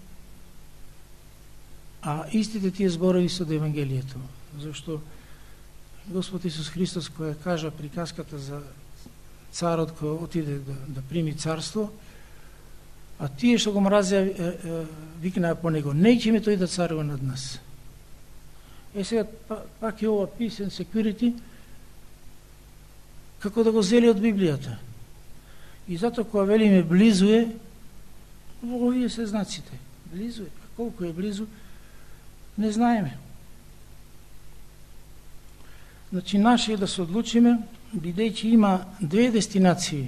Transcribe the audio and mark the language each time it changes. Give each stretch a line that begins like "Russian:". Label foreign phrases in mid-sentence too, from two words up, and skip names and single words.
Macedonian: А истите тие зборови се од Евангелието, зашто Господ Исус Христос која кажа приказката за царот кој отиде да прими царство, а тие што го мразеа викнаа по него, неќеме тој да царува над нас. Сега пак е ова
English: peace and security,
Macedonian: како да го зели од Библијата. И затоа кога велиме близу е, овие се знаците. Близу е. А колку е близу, не знаеме. Значи, наше е да се одлучиме, бидејќи има две дестинации.